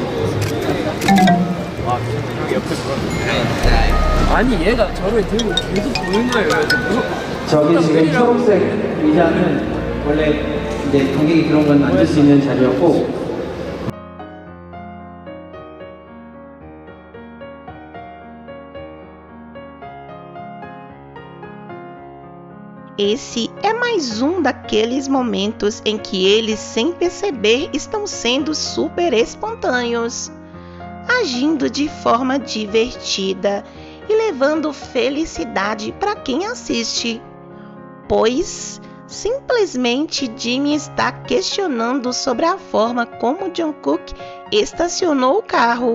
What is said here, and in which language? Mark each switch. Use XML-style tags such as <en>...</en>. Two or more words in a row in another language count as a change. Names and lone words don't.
<ko>아, 형이 옆에 들어왔는데. 아니, 얘가 저를 들고 계속 보는 거예요. 저기 지금 초록색 의자는 원래 이제 관객이 그런 건 앉을 수 있는 자리였고,</ko> <pt>Esse é mais um daqueles momentos em que eles, sem perceber, estão sendo super espontâneos, agindo de forma divertida e levando felicidade para quem assiste, pois simplesmente Jimmy está questionando sobre a forma como Jungkook estacionou o carro.</pt>